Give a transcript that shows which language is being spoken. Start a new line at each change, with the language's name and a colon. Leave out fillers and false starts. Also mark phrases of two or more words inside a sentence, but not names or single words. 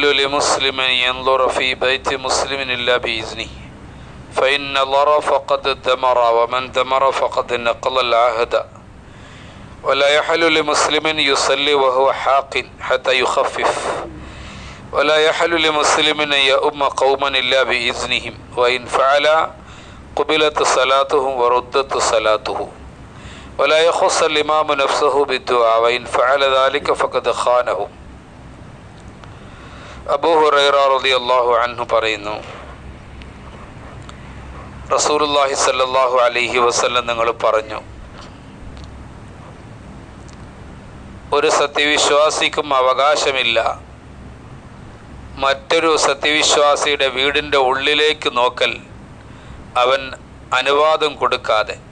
Arabic: لمسلم أن ينظر في بيت مسلم إلا بإذنه فإن ضر فقد دمر ومن دمر فقد نقض العهد ولا يحل لمسلم يصلي وهو حاق حتى يخفف ولا يحل لمسلم أن يؤم قوما إلا بإذنهم وإن فعل قبلت صلاته وردت صلاته ولا يخص الإمام نفسه بالدعاء وإن فعل ذلك فقد خانه.
Malayalam: അബൂ ഹുറൈറ
Arabic: رضي الله عنه
Malayalam: പറയുന്നു,
Arabic: رسول الله صلى الله عليه وسلم
Malayalam: നിങ്ങൾ പറഞ്ഞു, ഒരു സത്യവിശ്വാസിക്കും അവകാശമില്ല മറ്റൊരു സത്യവിശ്വാസിയുടെ വീടിൻ്റെ ഉള്ളിലേക്ക് നോക്കൽ അവൻ അനുവാദം കൊടുക്കാതെ.